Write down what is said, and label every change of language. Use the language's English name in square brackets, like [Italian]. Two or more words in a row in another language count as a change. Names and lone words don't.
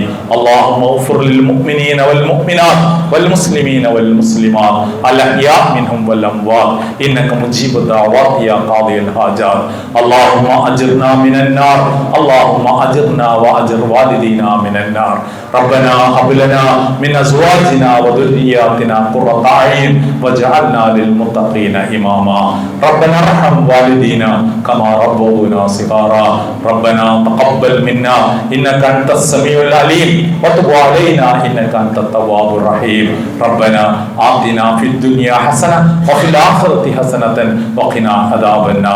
[Arabic] اللهم اغفر للمؤمنين والمؤمنات والمسلمين والمسلمات الأحياء منهم والأموات إنك مجيب الدعوات يا قاضي الحاجات. اللهم أجرنا من النار. اللهم أجرنا وأجر والدينا من النار. ربنا هب لنا من أزواجنا وذرياتنا قرة أعين واجعلنا للمتقين إماما. ربنا ارحم والدينا كما ربونا صغارا. ربنا تقبل منا انك انت السميع العليم وتب علينا انك انت التواب الرحيم. ربنا آتنا في الدنيا حسنه وفي الاخره حسنه وقنا عذاب النار.